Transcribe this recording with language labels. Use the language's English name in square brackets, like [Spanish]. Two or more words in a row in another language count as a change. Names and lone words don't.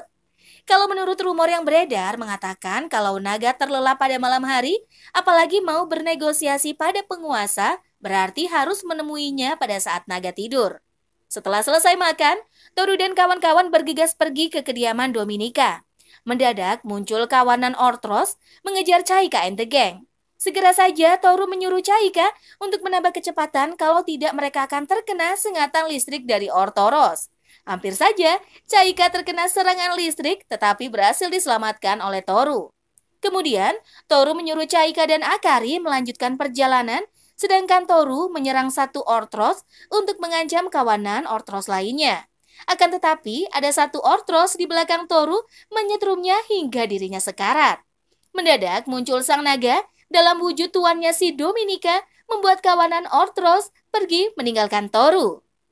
[Indonesian] Kalau menurut rumor yang beredar mengatakan kalau naga terlelap pada malam hari, apalagi mau bernegosiasi pada penguasa, berarti harus menemuinya pada saat naga tidur. Setelah selesai makan, Toru dan kawan-kawan bergegas pergi ke kediaman Dominika. Mendadak muncul kawanan Orthros mengejar Chaika [English] and the gang. [Indonesian] Segera saja Toru menyuruh Chaika untuk menambah kecepatan kalau tidak mereka akan terkena sengatan listrik dari Orthros. Hampir saja Chaika terkena serangan listrik tetapi berhasil diselamatkan oleh Toru. Kemudian Toru menyuruh Chaika dan Akari melanjutkan perjalanan, sedangkan Toru menyerang satu Orthros untuk mengancam kawanan Orthros lainnya. Akan tetapi ada satu Orthros di belakang Toru menyetrumnya hingga dirinya sekarat. Mendadak muncul sang naga dalam wujud tuannya si Dominika membuat kawanan Orthros pergi meninggalkan Toru.